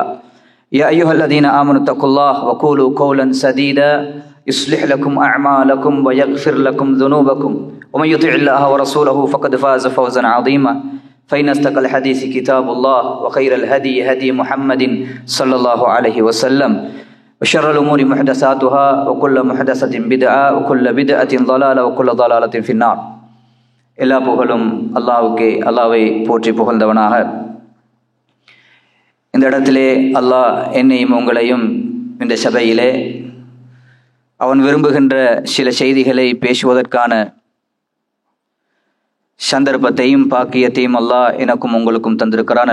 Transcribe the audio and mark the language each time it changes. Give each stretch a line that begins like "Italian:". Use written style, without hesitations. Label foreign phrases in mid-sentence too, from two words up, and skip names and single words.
Arabic: يا أيها الذين آمنوا اتقوا الله وقولوا قولا سديدا يصلح لكم أعمالكم ويغفر لكم ذنوبكم ومن يطع الله ورسوله فقد فاز فوزا عظيما. فإن أصدق الحديث كتاب الله وخير الهدي هدي محمد صلى الله عليه وسلم وشر الأمور محدثاتها وكل محدثة بدعة وكل بدعة ضلالة وكل ضلالة في النار.
Tamil: எல்லா புகழும் அல்லாஹ்வுக்கே. அல்லாஹ்வை போற்றி புகழ்ந்தவனாக இந்த இடத்திலே அல்லாஹ் என்னையும் உங்களையும் இந்த சபையிலே அவன் விரும்புகின்ற சில செய்திகளை பேசுவதற்கான சந்தர்ப்பத்தையும் பாக்கியத்தையும் அல்லாஹ் எனக்கும் உங்களுக்கும் தந்திருக்கிறான்.